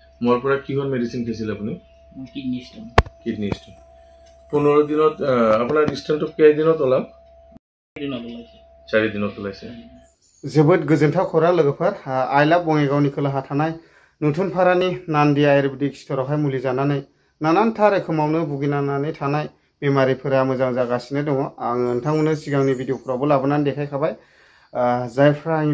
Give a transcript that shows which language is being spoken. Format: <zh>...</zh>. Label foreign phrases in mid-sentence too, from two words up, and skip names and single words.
<as>মোৰ পৰা কিহৰ মেডিচিন খাইছিল আপুনি</as> <en>kidney stone</en> <as>15 দিনত আপোনাৰ ষ্টোনটো কেই দিনত ওলাল 4 দিনত ওলাইছে</as> <brx>जोबोद गोजोनथाव खौरां लोगोफोर आइला बङाइगावनि खोलाहा थानाय नुथुनफारानि नान्दि आयुर्वेदिक स्टोरावहाय मुलि जानानै नानानथा रोखोमावनो भुगिनांनानै थानाय बेमारिफोरा मोजां जागासिनो दङ आं नोंथांमोननो सिगांनि भिडिअफोरावबो लाबोनानै देखायखाबाय जायफ्रा आंनि</brx>